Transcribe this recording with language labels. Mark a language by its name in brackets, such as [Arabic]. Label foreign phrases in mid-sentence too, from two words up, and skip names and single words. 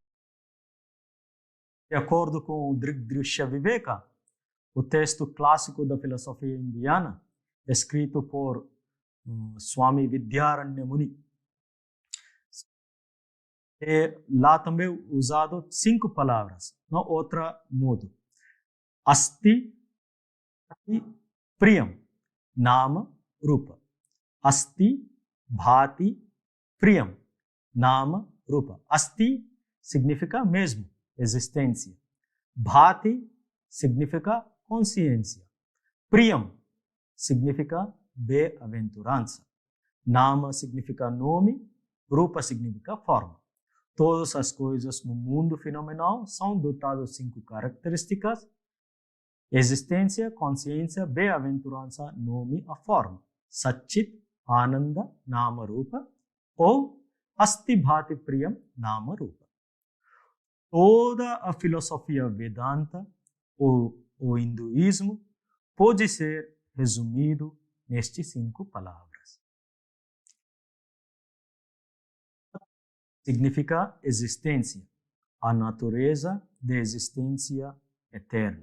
[Portuguese] De acordo com o Drishya Viveka, o texto clássico da filosofia indiana, escrito por Swami Vidyaranya Muni, lá também usado 5 palavras, no outro modo. [Sanskrit] अस्ति प्रियं नाम रूप. अस्ति भाति प्रियं नाम रूप. [Portuguese] Asti significa mesmo, existência. Bhati significa consciência. Priyam significa bem-aventurança. Nama significa nome, Rupa significa forma. Todas as coisas no mundo fenomenal são dotadas de 5 características: existência, consciência, bem-aventurança, nome, a forma. [Sanskrit] सच्चित् आनन्द नाम रूप, ou अस्ति भाति प्रियं नाम रूप. [Portuguese] Toda a filosofia Vedanta, ou o hinduísmo, pode ser resumido nestes 5 palavras. Significa existência, a natureza de existência eterna.